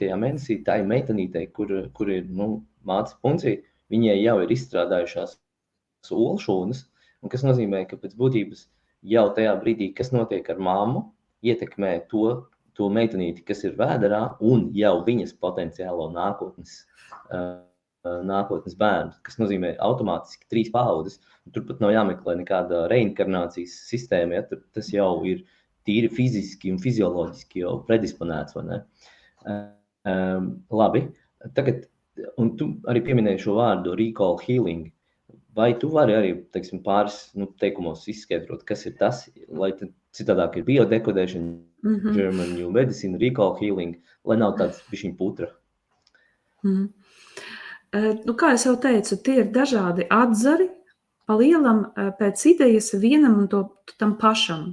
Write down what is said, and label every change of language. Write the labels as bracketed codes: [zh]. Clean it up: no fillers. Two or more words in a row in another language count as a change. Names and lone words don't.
[lv] mēnesī tā ir meitenītei, kur ir mātes puncija, viņai jau ir izstrādājušās olšūnas, un kas nozīmē, ka pēc būtības jau tajā brīdī, kas notiek ar mammu, ietekmē to meitenīti, kas ir vēderā, un jau viņas potenciālo nākotnes bērnu, kas nozīmē automātiski 3 paudzes. Turpat nav jāmeklē nekāda reinkarnācijas sistēma, ja? Tas jau ir tīri fiziski un fizioloģiski jau predisponēts, vai ne? Labi, tagad, un tu arī pieminēji šo vārdu [en] recall healing. [lv] Vai tu vari arī, teiksim, pāris teikumos izskaidrot, kas ir tas, lai citādāk ir biodekodēšana, [en] German New Medicine, recall healing, [lv] lai nav tāds bišķiņ putra? Kā es jau teicu, tie ir dažādi atzari, pa lielam pēc idejas vienam un tam pašam.